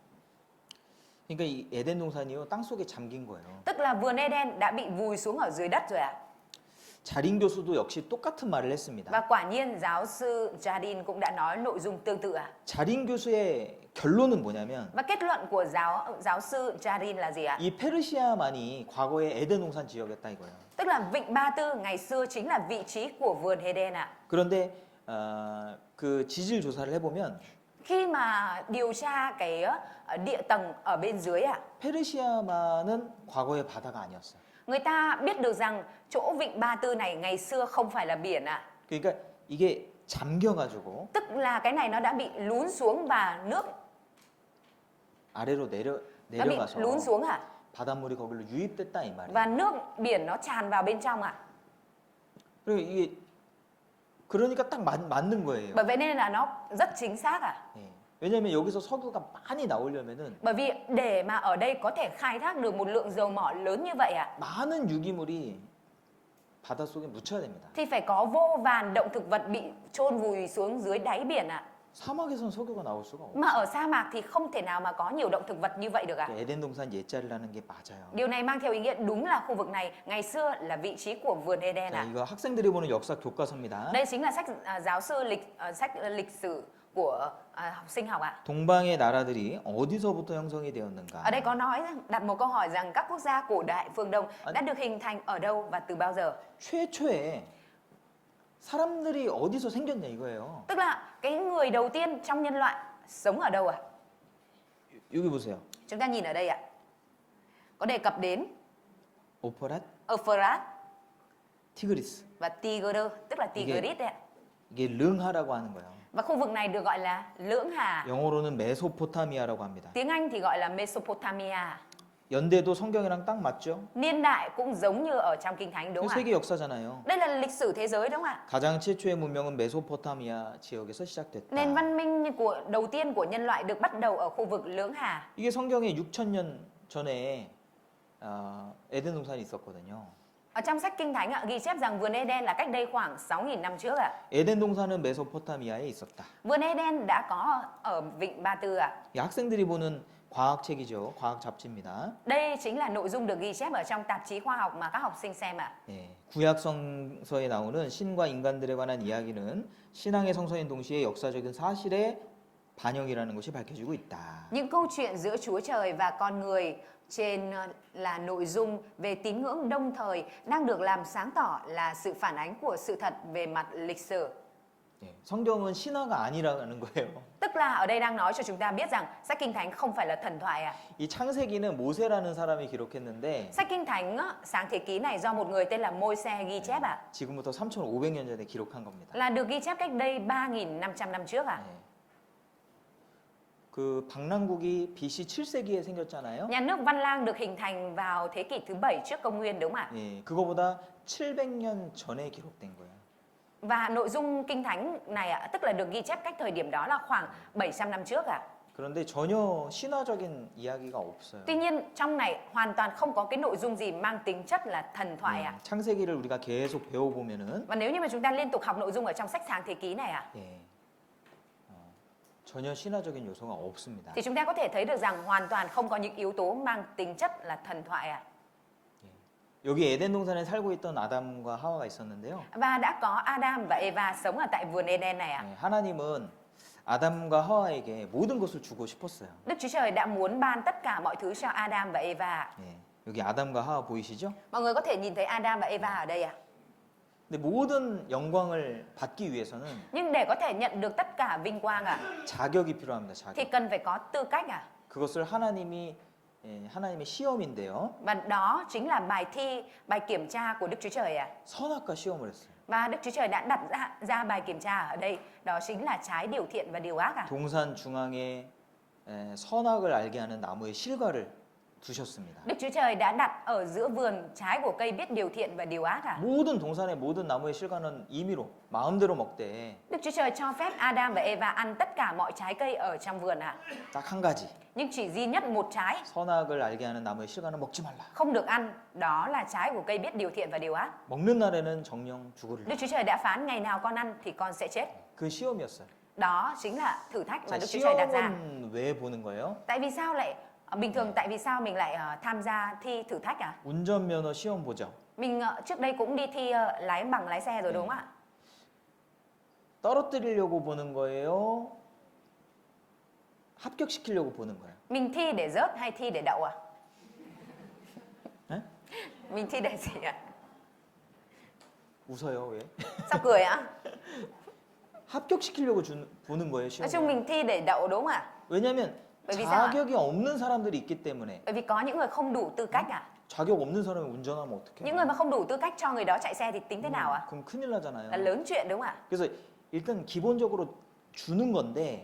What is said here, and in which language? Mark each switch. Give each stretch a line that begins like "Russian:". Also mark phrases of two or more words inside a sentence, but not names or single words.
Korean: 그러니까 이 에덴 동산이요 땅 속에 잠긴 거예요.
Vietnamese: Tức là vườn Eden đã bị vùi xuống ở dưới đất rồi à?
Korean: 자린 교수도 역시 똑같은 말을 했습니다.
Vietnamese: Và quả nhiên giáo sư Jardin cũng đã nói nội dung tương tự à?
Korean: 자린 교수의 결론은 뭐냐면
Vietnamese: Và kết luận của giáo sư Jardin là gì ạ?
Korean: 이 페르시아만이 과거의 에덴 동산 지역이었다 이거예요.
Vietnamese: Tức là vịnh Ba Tư ngày xưa chính là vị trí của vườn Eden ạ.
Korean: 그런데 그 지질 조사를 해보면
Vietnamese: Khi mà điều tra cái địa tầng ở bên dưới ạ,
Korean: 페르시아만은 과거의 바다가 아니었어요.
Vietnamese: người ta biết được rằng chỗ vịnh Ba Tư này ngày xưa không phải là biển ạ.
Korean: 그러니까 이게 잠겨가지고
Vietnamese: Tức là cái này nó đã bị lún xuống và nước
Korean: 아래로
Vietnamese: nó bị
Korean: 내려가서
Vietnamese: lún xuống ạ.
Korean: 바닷물이 거기로 유입됐다 이 말이에요.
Vietnamese: Và nước biển nó tràn vào bên trong ạ.
Korean: 그리고 이게 그러니까 딱 맞는 거예요.
Vietnamese: Bởi vậy nên là nó rất chính xác ạ.
Korean: 예. 왜냐하면 여기서 석유가 많이 나오려면은
Vietnamese: Bởi vì để mà ở đây có thể khai thác được một lượng dầu mỏ lớn như vậy ạ,
Korean: 많은 유기물이 바닷속에 묻혀야 됩니다.
Vietnamese: thì phải có vô vàn động thực vật bị chôn vùi xuống dưới đáy biển ạ.
Korean: 사막에선 석유가 나올 수가 없어요.
Vietnamese: Mà ở sa mạc thì không thể nào mà có nhiều động thực vật như vậy được ạ.
Korean: 에덴 동산 옛자리라는 게 맞아요.
Vietnamese: Điều này mang theo ý nghĩa đúng là khu vực này ngày xưa là vị trí của vườn Eden
Korean: 자,
Vietnamese: ạ.
Korean: 이거 학생들이 보는 역사 교과서입니다.
Vietnamese: Đây chính là sách giáo sư sách lịch sử của học sinh học ạ.
Korean: 동방의 나라들이 어디서부터 형성이 되었는가?
Vietnamese: Ở đây có nói rằng, đặt một câu hỏi rằng các quốc gia cổ đại phương Đông đã được hình thành ở đâu và từ bao giờ?
Korean: 최초에 사람들이 어디서 생겼냐 이거예요.
Vietnamese: Tức là cái người đầu tiên trong nhân loại sống ở đâu ạ?
Korean: 여기 보세요.
Vietnamese: Chúng ta nhìn ở đây ạ. Có đề cập đến
Korean: 오퍼랏,
Vietnamese: Euphrates
Korean: 티그리스.
Vietnamese: và Tigris, tức là Tigris đấy ạ.
Korean: 이게 르응하라고 하는 거예요.
Vietnamese: Và khu vực này được gọi là Lưỡng Hà.
Korean: 영어로는 메소포타미아라고 합니다.
Vietnamese: Tiếng Anh thì gọi là Mesopotamia.
Korean: 연대도 성경이랑 딱 맞죠?
Vietnamese: Niên đại cũng giống như ở trong Kinh Thánh đúng
Korean: 이거
Vietnamese: không ạ?
Korean: 세계 역사잖아요.
Vietnamese: Đây là lịch sử thế giới đúng không ạ?
Korean: 가장 최초의 문명은 메소포타미아 지역에서 시작됐다.
Vietnamese: Nền văn minh đầu tiên của nhân loại được bắt đầu ở khu vực Lưỡng Hà.
Korean: 이게 성경에 6,000년 전에 에덴 동산이 있었거든요.
Vietnamese: Ở trong sách Kinh Thánh ạ, ghi chép rằng vườn Eden là cách đây khoảng 6.000 năm trước ạ.
Korean: 에덴 동산은 메소포타미아에 있었다.
Vietnamese: Vườn Eden đã có ở vịnh Ba Tư ạ.
Korean: 이 학생들이 보는 과학책이죠. 과학 잡지입니다.
Vietnamese: Đây chính là nội dung được ghi chép ở trong tạp chí khoa học mà các học sinh xem ạ.
Korean: 예, 구약 성서에 나오는 신과 인간들에 관한 이야기는 신앙의 성서인 동시에 역사적인 사실의 반영이라는 것이 밝혀지고 있다.
Vietnamese: Những câu chuyện giữa Chúa Trời và con người trên là nội dung về tín ngưỡng đồng thời đang được làm sáng tỏ là sự phản ánh của sự thật về mặt lịch sử.
Korean: 예, 성경은 신화가 아니라는 거예요.
Vietnamese: Tức là ở đây đang nói cho chúng ta biết rằng sách Kinh Thánh không phải là thần thoại ạ.
Korean: 이 창세기는 모세라는 사람이 기록했는데
Vietnamese: Sách Kinh Thánh sáng thế ký này do một người tên là Môi-se ghi chép ạ.
Korean: 지금부터 3,500년 전에 기록한 겁니다.
Vietnamese: Là được ghi chép cách đây 3.500 năm trước ạ.
Korean: 예. 그 방랑국이 BC 7세기에 생겼잖아요.
Vietnamese: Nhà nước Văn Lang được hình thành vào thế kỷ thứ 7 trước công nguyên đúng không ạ?
Korean: 예, 그거보다 700년 전에 기록된 거예요.
Vietnamese: Và nội dung Kinh Thánh này ạ, tức là được ghi chép cách thời điểm đó là khoảng 700 năm trước ạ.
Korean: 그런데 전혀 신화적인 이야기가 없어요.
Vietnamese: Tuy nhiên trong này hoàn toàn không có cái nội dung gì mang tính chất là thần thoại ạ.
Korean: 창세기를 우리가 계속 배워보면은
Vietnamese: Và nếu như mà chúng ta liên tục học nội dung ở trong sách sáng thế ký này ạ,
Korean: 예, 전혀 신화적인 요소가 없습니다.
Vietnamese: thì chúng ta có thể thấy được rằng hoàn toàn không có những yếu tố mang tính chất là thần thoại ạ.
Korean: 여기 에덴 동산에 살고 있던 아담과 하와가 있었는데요.
Vietnamese: Và đã có Adam và Eva sống ở tại vườn Eden này ạ.
Korean: 예, 하나님은 아담과 하와에게 모든 것을 주고 싶었어요.
Vietnamese: Đức Chúa Trời đã muốn ban tất cả mọi thứ cho Adam và Eva.
Korean: 예, 여기 아담과 하와 보이시죠?
Vietnamese: Mọi người có thể nhìn thấy Adam và Eva ở đây ạ.
Korean: 근데 모든 영광을 받기 위해서는
Vietnamese: Nhưng để có thể nhận được tất cả vinh quang ạ,
Korean: 자격이 필요합니다.
Vietnamese: thì
Korean: 자격.
Vietnamese: cần phải có tư cách ạ.
Korean: 그것을 하나님의 시험인데요.
Vietnamese: Và đó chính là bài thi, bài kiểm tra của Đức Chúa Trời ạ.
Korean: 선악과 시험을 했어요.
Vietnamese: Và Đức Chúa Trời đã đặt ra bài kiểm tra ở đây, đó chính là trái điều thiện và điều ác ạ.
Korean: 동산 중앙에 선악을 알게 하는 나무의 실과를 두셨습니다.
Vietnamese: Đức Chúa Trời đã đặt ở giữa vườn trái của cây biết điều thiện và điều ác à?
Korean: 모든 동산의 모든 나무의 실과는 임의로 마음대로 먹되
Vietnamese: Đức Chúa Trời cho phép Adam và Eva ăn tất cả mọi trái cây ở trong vườn à?
Korean: 딱 한 가지
Vietnamese: Nhưng chỉ duy nhất một trái
Korean: 선악을 알게 하는 나무의 실과는 먹지 말라.
Vietnamese: không được ăn, đó là trái của cây biết điều thiện và điều ác.
Korean: 먹는 날에는 정령 죽으리라.
Vietnamese: Đức Chúa Trời đã phán ngày nào con ăn thì con sẽ chết.
Korean: 그 시험이었어요.
Vietnamese: Đó chính là thử thách mà
Korean: 자,
Vietnamese: Đức Chúa Trời đặt ra.
Korean: 시험은 왜 보는 거예요?
Vietnamese: Tại vì sao lại bình thường tại vì sao mình lại tham gia thi thử thách à?
Korean: 운전면허 시험 보죠.
Vietnamese: Mình trước đây cũng đi thi lái bằng lái xe rồi đúng không ạ?
Korean: 떨어뜨리려고 보는 거예요? 합격시키려고 보는 거예요?
Vietnamese: Mình thi để rớt hay thi để đậu à?
Korean: 에?
Vietnamese: Mình thi để gì ạ?
Korean: 웃어요 왜?
Vietnamese: Sao cười ạ?
Korean: 합격시키려고 보는 거예요
Vietnamese: Nói chung
Korean: 시험.
Vietnamese: mình thi để đậu đúng không ạ?
Korean: 왜냐하면
Vietnamese: bởi vì sao ạ?
Korean: 자격이 없는 사람들이 있기 때문에.
Vietnamese: Bởi vì có những người không đủ tư cách à?
Korean: 자격 없는 사람이 운전하면 어떡해요?
Vietnamese: Những người mà không đủ tư cách cho người đó chạy xe thì tính thế nào ạ?
Korean: 그럼 큰일 나잖아요.
Vietnamese: Là lớn chuyện đúng không ạ?
Korean: 그래서 일단 기본적으로 주는 건데